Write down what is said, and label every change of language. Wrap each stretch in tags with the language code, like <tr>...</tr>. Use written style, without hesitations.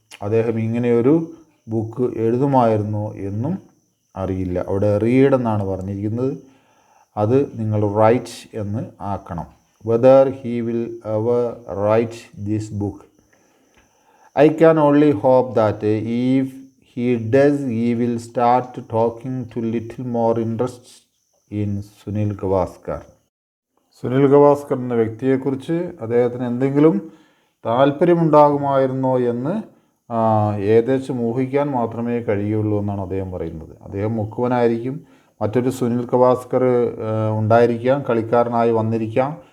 <ml>അദ്ദേഹം ഇങ്ങനെയൊരു ബുക്ക് എഴുതുമായിരുന്നോ എന്നും അറിയില്ല. അവിടെ റീഡ് എന്നാണ് പറഞ്ഞിരിക്കുന്നത്, അത് നിങ്ങൾ റൈറ്റ് എന്ന് ആക്കണം.</ml> <en>whether he will ever write this book. I can only hope that if he does, he will start talking to little more interest in Sunil Gavaskar.</en> <ml>Sunil Gavaskar എന്ന വ്യക്തിയെക്കുറിച്ച് അദ്ദേഹത്തിന് എന്തെങ്കിലും താല്പര്യമുണ്ടാകുമായിരുന്നോ എന്ന് ഏകദേശം ഊഹിക്കാൻ മാത്രമേ കഴിയുള്ളൂ എന്നാണ് അദ്ദേഹം പറയുന്നത്. അദ്ദേഹം മുക്കുവനായിരിക്കും, മറ്റൊരു സുനിൽ ഗവാസ്കർ ഉണ്ടായിരിക്കാം, കളിക്കാരനായി വന്നിരിക്കാം.</ml>